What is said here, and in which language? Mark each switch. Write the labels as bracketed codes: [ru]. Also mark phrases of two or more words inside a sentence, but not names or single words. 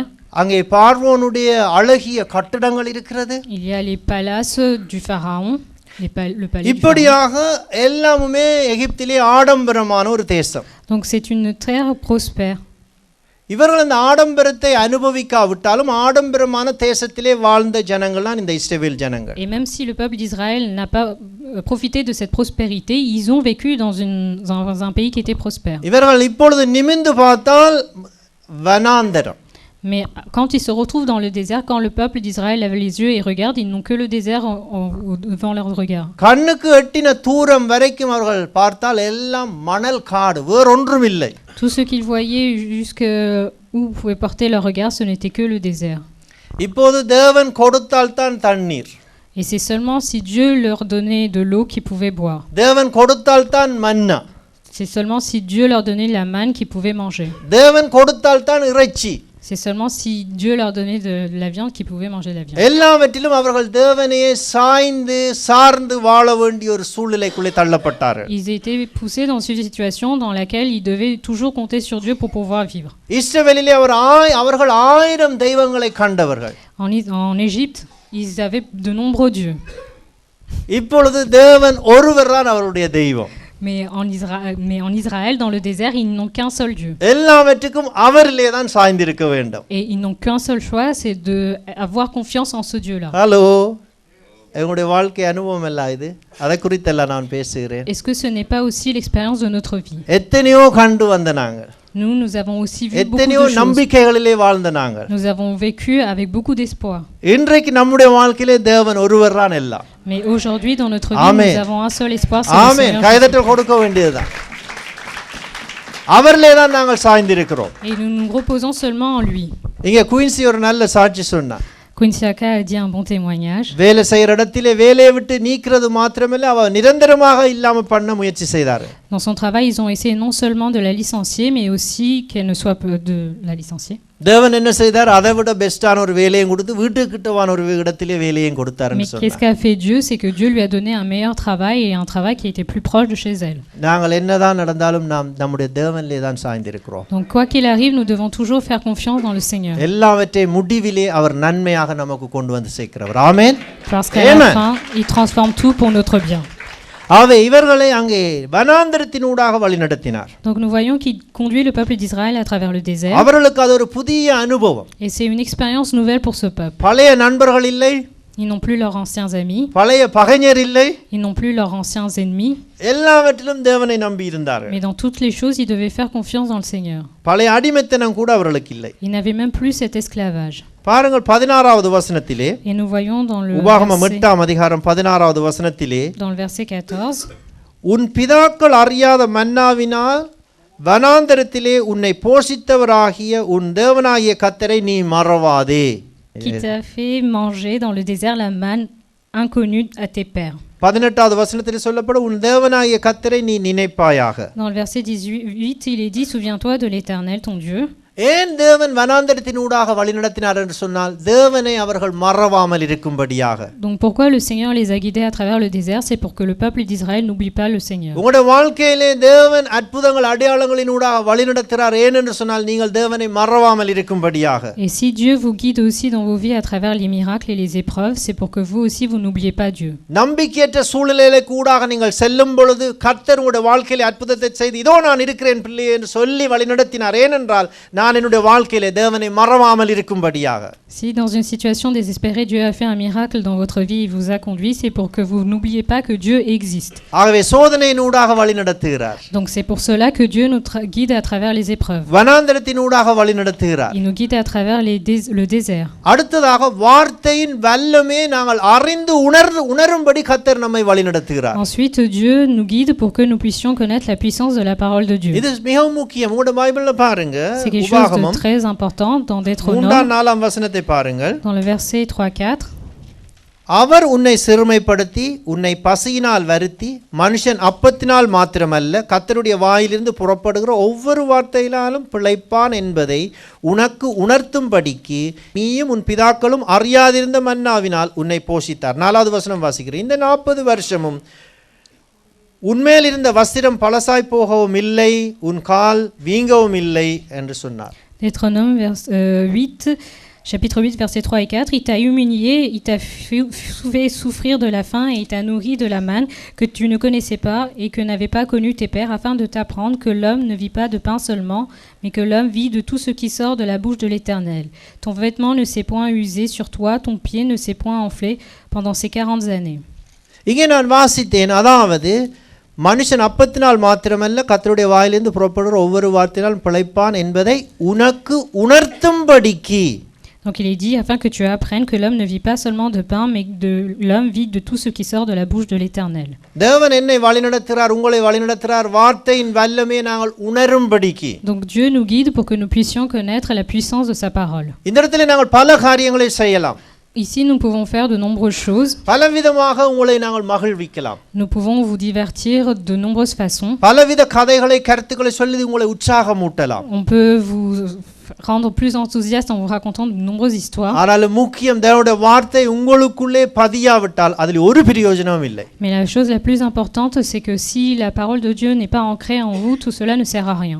[ta] அங்கே பார்வோனுடைய அழகிய கட்டடங்கள் இருக்கிறது. [fr] Il y a les palaces du pharaon, le palais du pharaon. [ta] இப்படியாக எல்லாமுமே எகிப்திலே ஆடம்பரமான ஒரு தேசம். [fr] Donc c'est une terre prospère. [ta] இவர்கள் அந்த ஆடம்பரத்தை அனுபவிக்காவிட்டாலும் ஆடம்பரமான தேசத்திலே வாழ்ந்த ஜனங்கள் தான் இந்த இஸ்ரவேல் ஜனங்கள். [fr] Et même si le peuple d'Israël n'a pas profité de cette prospérité, ils ont vécu dans un pays qui était prospère. [ta] இவர்கள் இப்பொழுது நிமிர்ந்து பார்த்தால் வனாந்தரம். [fr] Mais quand ils se retrouvent dans le désert, quand le peuple d'Israël lève les yeux et regarde, ils n'ont que le désert devant leur regard. [ta] கண்ணுக்கு எட்டின தூரம் வரைக்கும் அவர்கள் பார்த்தால் எல்லாம் மணல் காடு, வேறொன்றும் இல்லை. [fr] Tout ce qu'ils voyaient jusqu'où pouvaient porter leur regard, ce n'était que le désert. [ta] இப்போது தேவன் கொடுத்தால் தான் தண்ணீர். [fr] Et c'est seulement si Dieu leur donnait de l'eau qu'ils pouvaient boire. [ta] தேவன் கொடுத்தால் தான் மன்னா. [fr] C'est seulement si Dieu leur donnait la manne qu'ils pouvaient manger. [ta] தேவன் கொடுத்தால் தான் இறைச்சி. [fr] C'est seulement si Dieu leur donnait de la viande qu'ils pouvaient manger de la viande. [ta] எல்லாவற்றிலும் அவர்கள் தேவனையே சார்ந்து வாழ வேண்டிய ஒரு சூழ்நிலைக்குள்ளே தள்ளப்பட்டார்கள். [fr] Ils étaient poussés dans une situation dans laquelle ils devaient toujours compter sur Dieu pour pouvoir vivre. [ta] இஸ்ரவேலிலே அவர்கள் 1000 தெய்வங்களை கண்டவர்கள். [fr] En Égypte, ils avaient de nombreux dieux. [ta] இப்பொழுது தேவன் ஒருவர்தான் அவருடைய தெய்வம். [fr] Mais en Israël, dans le désert, ils n'ont qu'un seul Dieu. [ta] எல்லாவற்றுக்கும் அவரிலே தான் சாய்ந்திருக்க வேண்டும். [fr] Et ils n'ont qu'un seul choix, c'est d'avoir confiance en ce Dieu-là. [ta] ஹலோ, எங்களுடைய வாழ்க்கை அனுபவம் எல்லாம் இது, அதை குறித்தெல்லாம் நான் பேசுகிறேன். [fr] Est-ce que ce n'est pas aussi l'expérience de notre vie? [ta] எத்தனையோ கண்டு வந்த நாங்கள். [fr] Nous avons aussi vu beaucoup [ta] எத்தனையோ [fr] de choses. [ta] நம்பிக்கைகளிலே வாழ்ந்த நாங்கள். [fr] Nous avons vécu avec beaucoup d'espoir. [ta] இன்றைக்கு நம்முடைய வாழ்க்கையிலே தேவன் ஒருவர்தான் எல்லாம். [fr] Mais aujourd'hui, dans notre vie, Amen. nous avons un seul espoir, c'est le ஆமென். Seigneur. [ta] கைதட்டல் கொடுக்க வேண்டியதுதான். அவரிலே தான் நாங்கள் சாய்ந்திருக்கிறோம். [fr] Et nous nous reposons seulement en lui. [ta] இங்கே குயின்சி ஒரு நல்ல சாட்சி சொன்னார். [fr] Queen Siaka a dit un bon témoignage. [ta] வேலை செய்யற இடத்திலே வேலையை விட்டு நீக்கிறது மாத்திரமல்ல, அவ நிரந்தரமாக இல்லாம பண்ண முயற்சி செய்தார். [fr] Dans son travail, ils ont essayé non seulement de la licencier, mais aussi qu'elle ne soit de la licencier. [ta] தேவன் என்ன செய்தார்? அதை விட பெஸ்டான ஒரு வேலையும் கொடுத்து வீட்டுக்கிட்டவான ஒரு இடத்திலே வேலையும் கொடுத்தாருன்னு [fr] Mais qu'est-ce qu'a fait Dieu? C'est que Dieu lui a donné un meilleur travail et un travail qui était plus proche de chez elle. [ta] நாங்கள் என்னதான் நடந்தாலும் நாம் நம்முடைய தேவனிலே தான் சாய்ந்திருக்கிறோம். [fr] Donc quoi qu'il arrive, nous devons toujours faire confiance dans le Seigneur. [ta] எல்லாவற்றை முடிவிலே அவர் நன்மையாக நமக்கு கொண்டு வந்து சேர்க்கிறவர். ஆமென். [fr] Parce qu'à la fin, il transforme tout pour notre bien. [ta] ஆவே இவர்களை அங்கே வனாந்தரத்தினூடாக வழிநடத்தினார். [fr] Donc nous voyons qu'il conduit le peuple d'Israël à travers le désert. [ta] அவர்களுக்கு அது ஒரு புதிய அனுபவம். [fr] Et c'est une expérience nouvelle pour ce peuple. [ta] பழைய நண்பர்கள் இல்லை. [fr] Ils n'ont plus leurs anciens amis. [ta] பழைய பகைஞர் இல்லை. [fr] Ils n'ont plus leurs anciens ennemis. [ta] எல்லாவற்றிலும் தேவனை நம்பி இருந்தார்கள். [fr] Mais dans toutes les choses, ils devaient faire confiance dans le Seigneur. [ta] பழைய அடிமைத்தனம் கூட அவர்களுக்கு இல்லை. [fr] Ils n'avaient même plus cet esclavage. [ta] பாருங்கள் 16வது வசனத்திலே, [fr] Et nous voyons dans le [ta] உபாகமம் [fr] verset, [ta] 8ஆம் அதிகாரம் 16வது வசனத்திலே, [fr] dans le verset 14, [ta] உன் பிதாக்கள் அறியாத மன்னாவினால் வனாந்தரத்திலே உன்னை போஷித்தவராகிய உன் தேவனாகிய கர்த்தரை நீ மறவாதே. [fr] qui t'a fait manger dans le désert la manne inconnue à tes pères. [ta] 18வது வசனத்திலே சொல்லப்படும் உன் தேவனாகிய கர்த்தரை நீ நினைப்பாயாக. [fr] Dans le verset 18, il est dit, souviens-toi de l'Éternel, ton Dieu. [ta] ஏன் தேவன் வனாந்தரத்தினூடாக வழிநடத்தினார் என்று சொன்னால் தேவனை அவர்கள் மறவாமல் இருக்கும்படியாக. [fr] Donc pourquoi le Seigneur les a guidés à travers le désert? C'est pour que le peuple d'Israël n'oublie pas le Seigneur. [ta] உங்களுடைய வாழ்க்கையிலே தேவன் அற்புதங்கள் அடையாளங்களினூடாக வழிநடத்துகிறார் ஏன் என்று சொன்னால் நீங்கள் தேவனை மறவாமல் இருக்கும்படியாக. Et si Dieu vous guide aussi dans vos vies à travers les miracles et les épreuves, c'est pour que vous aussi vous n'oubliez pas Dieu. நம்பிக்கையற்ற சூழ்நிலையிலே கூடாக நீங்கள் செல்லும் பொழுது கர்த்தர் உங்களுடைய வாழ்க்கையிலே அற்புதத்தை செய்து இதோ நான் இருக்கிறேன் பிள்ளையே என்று சொல்லி வழிநடத்தினார். ஏனென்றால் என்னுடைய வாழ்க்கையிலே தேவனை மறவாமல் இருக்கும்படியாக. [fr] Si dans une situation désespérée Dieu a fait un miracle dans votre vie, il vous a conduit, c'est pour que vous n'oubliez pas que Dieu existe. [ta] ஆகவே சோதனையினூடாக வழிநடத்துகிறார். [fr] Donc c'est pour cela que Dieu nous guide à travers les épreuves. [ta] வனாந்தரத்தினூடாக வழிநடத்துகிறார். [fr] Il nous guide à travers le désert. [ta] அடுத்ததாக வார்த்தையின் வல்லமே நாங்கள் அறிந்து உணரும்படி கர்த்தர் நம்மை வழிநடத்துகிறார். [fr] Ensuite Dieu nous guide pour que nous puissions connaître la puissance de la parole de Dieu. [ta] இது மிகவும் முக்கியம். உங்களுடைய பைபிள்ல பாருங்க, [fr] C'est quelque chose de très important dans Deutéronome. [ta] 3-4 வசனத்தை பாருங்கள். [fr] Dans le verset 3-4. [ta] அவர் உன்னை சிறுமைப்படுத்தி உன்னை பசியினால் வருத்தி மனுஷன் அப்பத்தினால் மாத்திரமல்ல கர்த்தருடைய வாயிலிருந்து புறப்படுகிற ஒவ்வொரு வார்த்தையினாலும் பிழைப்பான் என்பதை உனக்கு உணர்த்தும்படிக்கு நீயும் உன் பிதாக்களும் அறியாதிருந்த மன்னாவினால் உன்னை போஷித்தார். 4வது வசனம் வாசிக்கிறேன். இந்த 40 வருஷமும் உன்மேல் இருந்த வஸ்திரம் பழசாய் போகவும் இல்லை, உன் கால் வீங்கவும் இல்லை என்று சொன்னார். [fr] Deutéronome 8, chapitre 8, versets 3 et 4. Il t'a humilié, il t'a fait souffrir de la faim et il t'a nourri de la manne que tu ne connaissais pas et que n'avaient pas connu tes pères, afin de t'apprendre que l'homme ne vit pas de pain seulement, mais que l'homme vit de tout ce qui sort de la bouche de l'Éternel. Ton vêtement ne s'est point usé sur toi, ton pied ne s'est point enflé pendant ces 40 années. [ta] இங்கே நான் வாசித்தேன், அதாவது மனுஷன் அப்பத்தினால் மாத்திரமல்ல கர்த்தருடைய வாயிலிருந்து புறப்படுகிற ஒவ்வொரு வார்த்தையினால் பிழைப்பான் என்பதை உனக்கு உணர்த்தும்படிக்கு. [fr] Donc il est dit afin que tu apprennes que l'homme ne vit pas seulement de pain, mais que l'homme vit de tout ce qui sort de la bouche de l'Éternel. [ta] தேவன் என்னை வழிநடத்துகிறார், உங்களை வழிநடத்துகிறார், வார்த்தையின் வல்லமையை நாங்கள் உணரும்படிக்கு. [fr] Donc Dieu nous guide pour que nous puissions connaître la puissance de sa parole. [ta] இந்த இடத்துல நாங்கள் பல காரியங்களை செய்யலாம். [fr] Ici, nous pouvons faire de nombreuses choses. [ta] பலவிதமாக உங்களை நாங்கள் மகிழ்விக்கலாம். [fr] Nous pouvons vous divertir de nombreuses façons. [ta] பலவித கதைகளை கருத்துக்களை சொல்லி உங்களை உற்சாகமூட்டலாம். [fr] On peut vous rendre plus enthousiaste en vous racontant de nombreuses histoires. [ta] ஆனால் முக்கியம் தேவனுடைய வார்த்தை உங்களுக்குள்ளே பதியாவிட்டால் அதில் ஒரு பிரயோஜனமும் இல்லை. [fr] Mais la chose la plus importante, c'est que si la parole de Dieu n'est pas ancrée en vous, tout cela ne sert à rien.